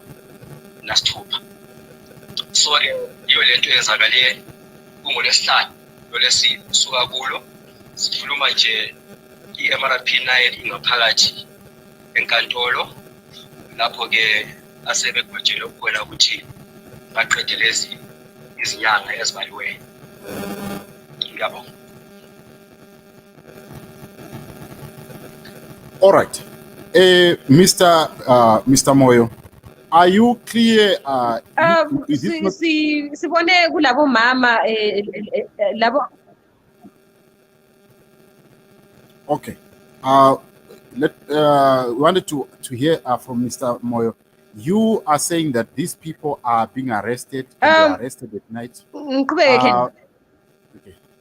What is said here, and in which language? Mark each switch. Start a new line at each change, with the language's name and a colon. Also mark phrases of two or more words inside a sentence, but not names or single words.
North Ndebele: So-ke iyo lento eyenzakale kungolesihlanu lolesisuka kulo sikhuluma nje i-MRP9 ingaphakathi enkantolo lapho ke asebegwetshele ukukhona ukuthi baqede lezi izinyanga ezibaliweyo. Ngiyabonga.
English: All right. Mr. Moyo, are you clear?
North Ndebele: Sibone kulabo mama labo.
English: Okay. We wanted to hear from Mr. Moyo. You are saying that these people are being arrested and they are arrested at night. Okay.